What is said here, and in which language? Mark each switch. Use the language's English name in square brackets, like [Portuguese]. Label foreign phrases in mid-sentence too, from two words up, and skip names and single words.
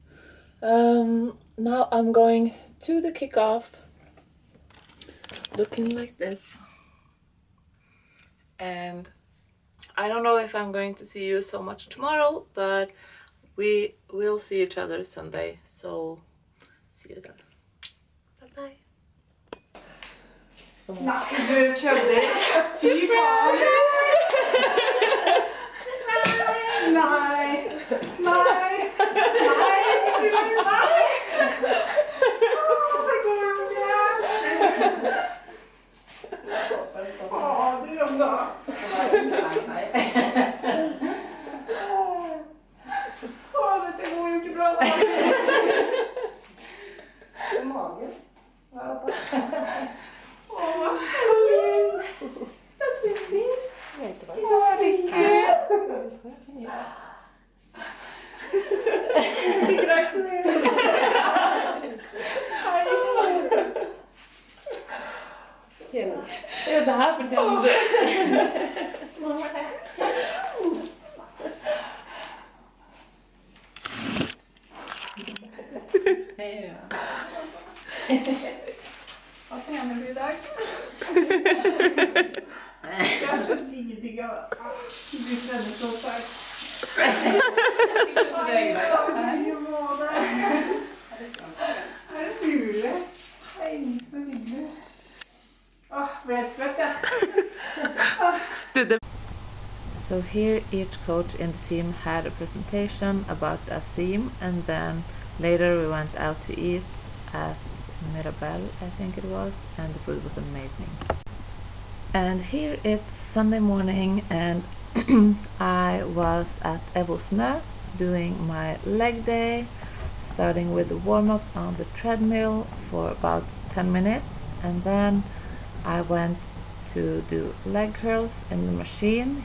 [English] Now I'm going to the kickoff looking like this, and I don't know if I'm going to see you so much tomorrow, but we will see each other Sunday, so see you then. Bye bye. [Norwegian] Nei, du kødder. Fy faen. Nei. Nei. Nei. Nei. Det går jo ikke. Du også. Dette går jo ikke bra da. Det er magen. Hva er det? [Dutch] Dat is lief. Ik ruik het weer. [Swedish] Ja, det här förtjänar du. Hej då. [Norwegian] Hva trener du i dag? Jeg er så digg av du trener så sterkt. Så det er greit. Er det mulig? Hei, så hyggelig. Åh, ble helt svett, ja. [English] So here each coach in the team had a presentation about a theme, and then later we went out to eat at Mirabelle, I think it was, and the food was amazing. And here it's Sunday morning, and I was at Evosnö doing my leg day, starting with the warm-up on the treadmill for about 10 minutes, and then I went to do leg curls in the machine.